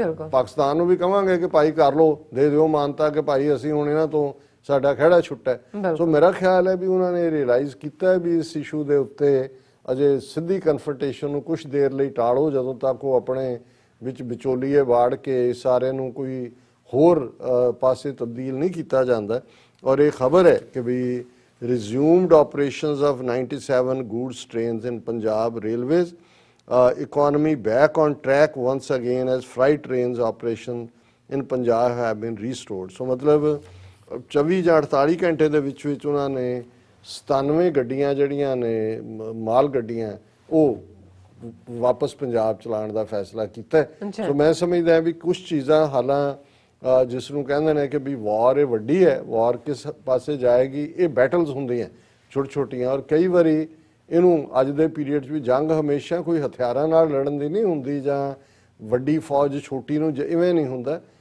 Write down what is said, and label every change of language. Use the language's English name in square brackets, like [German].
[Punjabi] ਪਾਕਿਸਤਾਨ ਨੂੰ ਵੀ ਕਹਾਂਗੇ ਕਿ ਭਾਈ ਕਰ ਲਓ, ਦੇ ਦਿਓ ਮਾਨਤਾ ਕਿ ਭਾਈ ਅਸੀਂ ਹੁਣ ਇਹਨਾਂ ਤੋਂ ਸਾਡਾ ਖਹਿੜਾ ਛੁੱਟਾ। ਸੋ ਮੇਰਾ ਖਿਆਲ ਹੈ ਵੀ ਉਹਨਾਂ ਨੇ ਰਿਅਲਾਈਜ਼ ਕੀਤਾ ਵੀ ਇਸ ਇਸ਼ੂ ਦੇ ਉੱਤੇ ਅਜੇ ਸਿੱਧੀ ਕਨਫਰੰਟੇਸ਼ਨ ਨੂੰ ਕੁਝ ਦੇਰ ਲਈ ਟਾਲੋ ਜਦੋਂ ਤੱਕ ਉਹ ਆਪਣੇ ਵਿੱਚ ਵਿਚੋਲੀਏ ਵਾੜ ਕੇ ਸਾਰੇ ਨੂੰ ਕੋਈ ਹੋਰ ਪਾਸੇ ਤਬਦੀਲ ਨਹੀਂ ਕੀਤਾ ਜਾਂਦਾ। ਔਰ ਇਹ ਖਬਰ ਹੈ ਕਿ ਵੀ [English] resumed operations of 97 goods trains in Punjab Railways, economy back on track once again as freight trains operation in Punjab have been restored. [Punjabi] So ਮਤਲਬ 24 ਜਾਂ 48 ਘੰਟੇ ਦੇ ਵਿੱਚ ਉਹਨਾਂ ਨੇ 97 ਗੱਡੀਆਂ ਜਿਹੜੀਆਂ ਨੇ ਮਾਲ ਗੱਡੀਆਂ ਉਹ ਵਾਪਸ ਪੰਜਾਬ ਚਲਾਉਣ ਦਾ ਫੈਸਲਾ ਕੀਤਾ। ਸੋ ਮੈਂ ਸਮਝਦਾ ਵੀ ਕੁਝ ਚੀਜ਼ਾਂ ਹਾਲਾਂ ਜਿਸ ਨੂੰ ਕਹਿੰਦੇ ਨੇ ਕਿ ਵੀ ਵਾਰ ਇਹ ਵੱਡੀ ਹੈ, ਵਾਰ ਕਿਸ ਪਾਸੇ ਜਾਏਗੀ, ਇਹ ਬੈਟਲਸ ਹੁੰਦੀਆਂ ਛੋਟੀਆਂ ਔਰ ਕਈ ਵਾਰੀ ਇਹਨੂੰ ਅੱਜ ਦੇ ਪੀਰੀਅਡ 'ਚ ਵੀ ਜੰਗ ਹਮੇਸ਼ਾ ਕੋਈ ਹਥਿਆਰਾਂ ਨਾਲ ਲੜਨ ਦੀ ਨਹੀਂ ਹੁੰਦੀ ਜਾਂ ਵੱਡੀ ਫੌਜ ਛੋਟੀ ਨੂੰ ਇਵੇਂ ਨਹੀਂ ਹੁੰਦਾ।